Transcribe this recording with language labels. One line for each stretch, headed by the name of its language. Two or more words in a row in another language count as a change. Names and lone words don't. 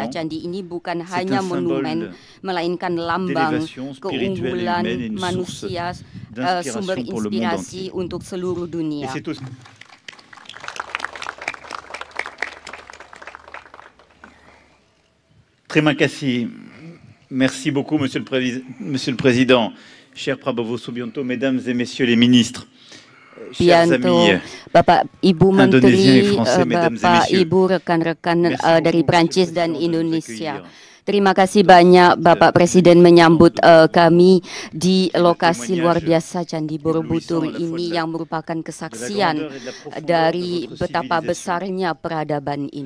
Indonesian: Candi ini bukan hanya monumen, melainkan lambang keunggulan manusia, sumber inspirasi untuk seluruh dunia. Terima kasih.
French: Merci beaucoup, Monsieur le Président. Cher Prabowo Subianto, Mesdames et Messieurs les ministres, chers amis
Indonesian: Bapak Ibu
French: Indonésiens et
Indonesian: Menteri,
French: Français, Mesdames et
Indonesian: Bapak
French: Messieurs.
Indonesian: Ibu rekan-rekan dari Prancis dan Indonesia.
French: Accueillir.
Indonesian: Terima kasih banyak Bapak Presiden menyambut kami di lokasi luar biasa Candi Borobudur ini yang merupakan kesaksian dari betapa besarnya peradaban ini.